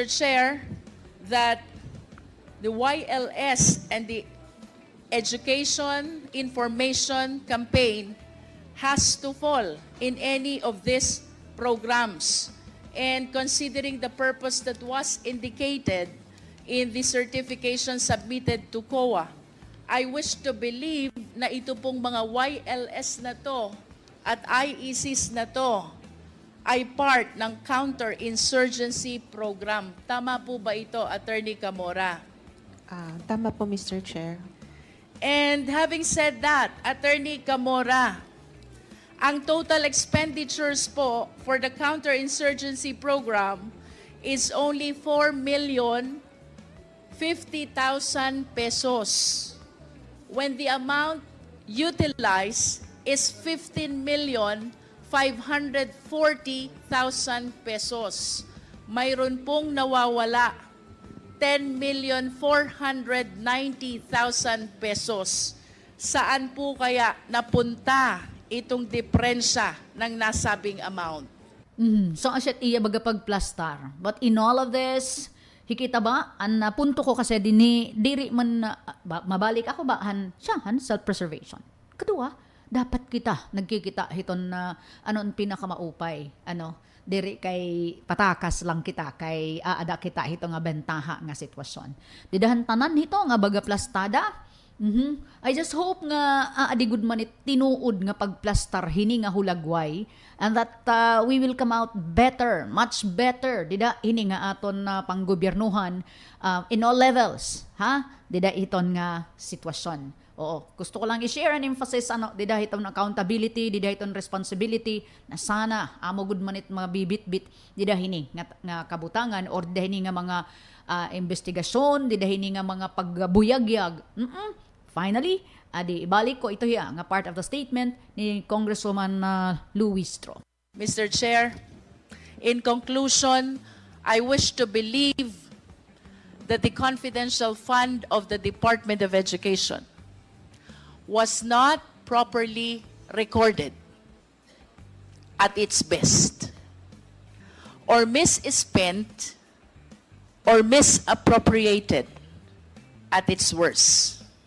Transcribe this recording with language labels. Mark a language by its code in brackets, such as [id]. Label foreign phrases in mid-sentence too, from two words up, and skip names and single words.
[en] Chair, that the YLS and the Education Information Campaign has to fall in any of these programs. And considering the purpose that was indicated in the certification submitted to COA, I wish to believe [tl] na ito pong mga YLS na to at IECs na to ay [en] part ng counter-insurgency program. [tl] Tama po ba ito, Attorney Camora? Tama po, Mr. Chair. [en] And having said that, Attorney Camora, ang total expenditures po for the counter-insurgency program is only 4,050,000 pesos, when the amount utilized is 15,540,000 pesos. [tl] Mayroon pong nawawala 10,490,000 pesos. Saan po kaya napunta itong diferensya ng nasabing amount? [war] So asyat iya baga pagplastar. [en] But in all of this, [war] hikita ba, ang punto ko kasi diri man mabalik ako ba siyahan self-preservation. Kedua, dapat kita nagkikita hiton na ang pinakamaupay, diri kay patakas lang kita kay aada kita hito nga bentaha nga sitwasyon. Didahan tanan hito nga baga plastada. [en] I just hope [war] nga adi good man it tinuod nga pagplastar hini nga hulagway, [en] and that we will come out better, much better [war] dida hini nga aton na panggobyernuhan [en] in all levels, [war] dida iton nga sitwasyon. Oo, gusto ko lang i-share [en] and emphasis [war] dida hiton accountability, dida hiton responsibility na sana amo good man it mga bibit-bit dida hini nga kabutangan or dida hini nga mga investigasyon, dida hini nga mga pagbuyagyag. finally, adi ibalik ko ito nga [en] part of the statement [war] ni Congresswoman Luistro. [en] Mr. Chair, in conclusion, I wish to believe that the confidential fund of the Department of Education was not properly recorded at its best, or misspent, or misappropriated at its worst.